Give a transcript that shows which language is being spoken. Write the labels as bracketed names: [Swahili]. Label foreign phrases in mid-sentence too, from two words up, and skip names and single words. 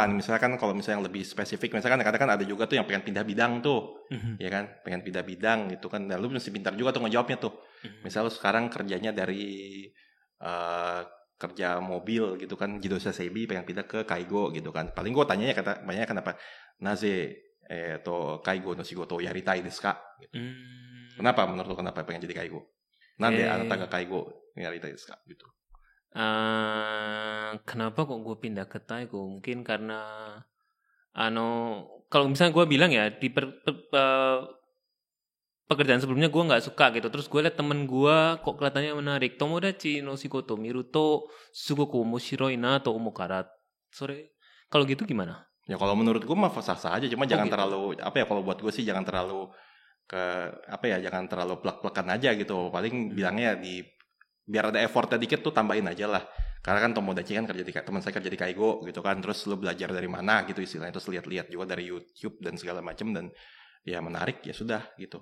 [Indonesian] Misalnya kan kalau misalnya yang lebih spesifik, misalkan kadang-kadang ada juga tuh yang pengen pindah bidang tuh, ya kan? Pengen pindah bidang gitu kan. Nah, lu mesti pintar juga tuh ngejawabnya tuh. Misalnya lu sekarang kerjanya dari kerja mobil gitu kan, [Japanese] 自動車整備, [Indonesian] pengen pindah ke Kaigo gitu kan. Paling gue tanyanya banyak kenapa? [Japanese] なぜ介護の仕事やりたいですか? [Indonesian] Gitu. Kenapa menurut lu kenapa pengen jadi Kaigo? [Japanese] なんであなたが介護やりたいですか? [Indonesian] Gitu. Kenapa kok gue pindah ke Kaigo? Mungkin karena kalau misalnya gue bilang ya di pekerjaan sebelumnya gue nggak suka gitu, terus gue liat temen gue kok kelihatannya menarik, [Japanese] 友達の仕事見るとすごく面白いなと思うから. [Indonesian] Kalau gitu gimana? Ya kalau menurut gue mah sah-sah aja, cuma jangan gitu. Terlalu apa ya, kalau buat gue sih jangan terlalu jangan terlalu plek-plekan aja gitu. Paling bilangnya biar ada effortnya dikit tuh tambahin aja lah. Karena kan Tomodachi kan teman saya kerja di Kaigo gitu kan, terus lu belajar dari mana gitu istilahnya, terus lihat-lihat juga dari YouTube dan segala macam, dan ya menarik ya sudah gitu.